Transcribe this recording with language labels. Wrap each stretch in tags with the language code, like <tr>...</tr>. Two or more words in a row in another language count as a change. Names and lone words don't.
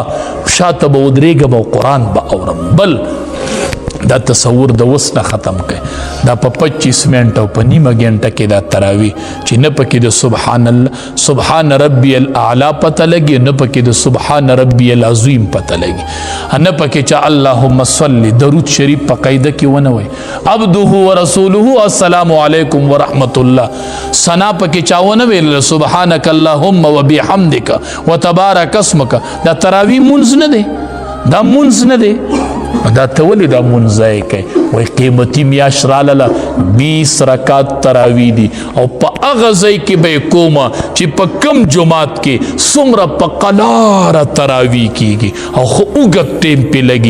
<ps>شاته به ودرېږم او قرآن به اورم. بل دا تصور د وس نه ختم کړئ. دا په 25 منټه او په نیمه ګنټه کې دا تراوی چې نه پکې د</ps> <ar>سبحان الله سبحان ربی الاعلی</ar> <ps>پته لګي، نه پکې د</ps> <ar>سبحان ربی العظیم</ar> <ps>پته لګي، نه پکې چې</ps> <ar>اللهم صل</ar> <ps>درود شریف په قاعده کې ونه وي،</ps> <ar>عبده ورسوله السلام علیکم ورحمت الله</ar> <ps>ثنا پکې چاونه ویل،</ps> <ar>سبحانك اللهم وبحمدك وتبارك اسمك.</ar> <ps>دا تراوی منځ نه دی، دا منځ نه دی. دا ته ولې دا منځ ځای کوي؟ وایي قیمتي میاشت رالاله 20 رکعت تراوی دي او په هغه ځای کې به یې کومه چې په کوم جومات کې څومره په قلاره تراوی کېږي او خو اوږد ټیم پې لګي.</ps>